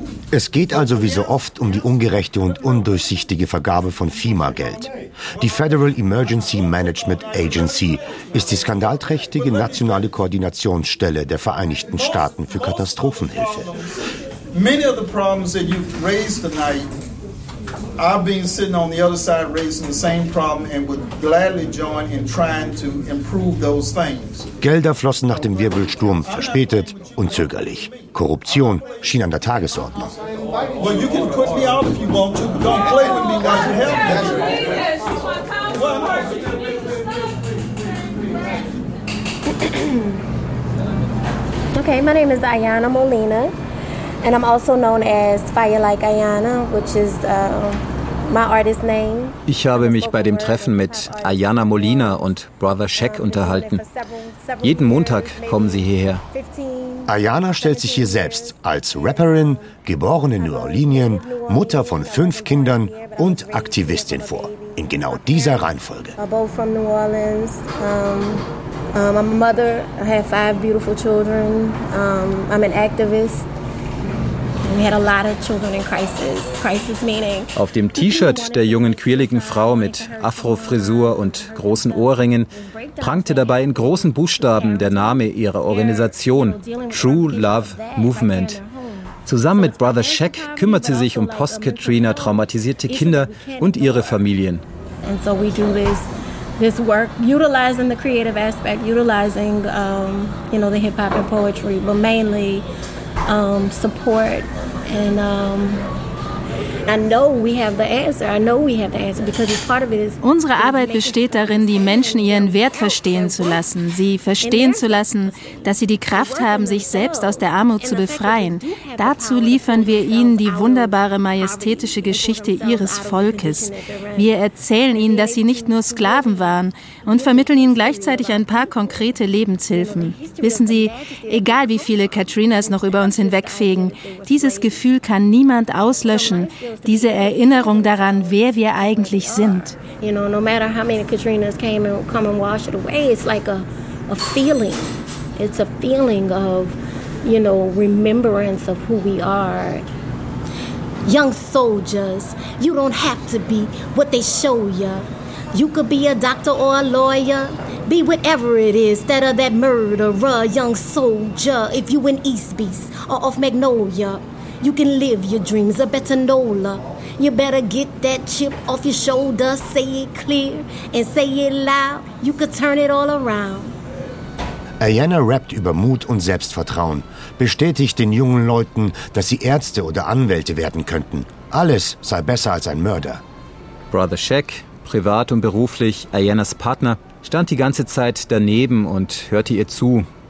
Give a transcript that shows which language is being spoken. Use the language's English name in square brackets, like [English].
[German] Es geht also wie so oft um die ungerechte und undurchsichtige Vergabe von FEMA-Geld. Die Federal Emergency Management Agency ist die skandalträchtige nationale Koordinationsstelle der Vereinigten Staaten für Katastrophenhilfe. [English] Many of the problems that you've raised tonight, I've been sitting on the other side raising the same problem and would gladly join in trying to improve those things. [German] Gelder flossen nach dem Wirbelsturm verspätet und zögerlich. Korruption schien an der Tagesordnung. [English] Well, you can put me out if you want to, but don't play with me unless you help me. Okay, my name is Ayanna Molina, and I'm also known as Fire Like Ayanna, which is my artist name. [German] Ich habe mich bei dem Treffen mit Ayanna Molina und Brother Shaq unterhalten. Jeden Montag kommen sie hierher. Ayanna stellt sich hier selbst als Rapperin, geborene New Orleanian, Mutter von 5 Kindern und Aktivistin vor. In genau dieser Reihenfolge. [English] Both from New Orleans. I'm a mother. I have 5 beautiful children. I'm an activist. We had a lot of children in crisis. Crisis meaning. [German] Auf dem T-Shirt der jungen quirligen Frau mit Afro-Frisur und großen Ohrringen prangte dabei in großen Buchstaben der Name ihrer Organisation, True Love Movement. Zusammen mit Brother Shaq kümmert sie sich um Post-Katrina traumatisierte Kinder und ihre Familien. [English] And so we do this work, utilizing the creative aspect, utilizing the hip-hop and poetry, but mainly support. And I know we have the answer. I know we have the answer because part of it is. [German] Unsere Arbeit besteht darin, die Menschen ihren Wert verstehen zu lassen, sie verstehen zu lassen, dass sie die Kraft haben, sich selbst aus der Armut zu befreien. Dazu liefern wir ihnen die wunderbare majestätische Geschichte ihres Volkes. Wir erzählen ihnen, dass sie nicht nur Sklaven waren, und vermitteln ihnen gleichzeitig ein paar konkrete Lebenshilfen. Wissen Sie, egal wie viele Katrinas noch über uns hinwegfegen, dieses Gefühl kann niemand auslöschen. Diese Erinnerung daran, wer wir eigentlich sind. [English] You know, no matter how many Katrinas came and come and wash it away, it's like a feeling. It's a feeling of, you know, remembrance of who we are. Young soldiers, you don't have to be what they show you. You could be a doctor or a lawyer. Be whatever it is, instead of that murderer, young soldier. If you in East Beast or off Magnolia, you can live your dreams a better NOLA. You better get that chip off your shoulder, say it clear and say it loud. You could turn it all around. [German] Ayanna rappt über Mut und Selbstvertrauen, bestätigt den jungen Leuten, dass sie Ärzte oder Anwälte werden könnten. Alles sei besser als ein Mörder. Brother Shaq, privat und beruflich Ayannas Partner, stand die ganze Zeit daneben und hörte ihr zu.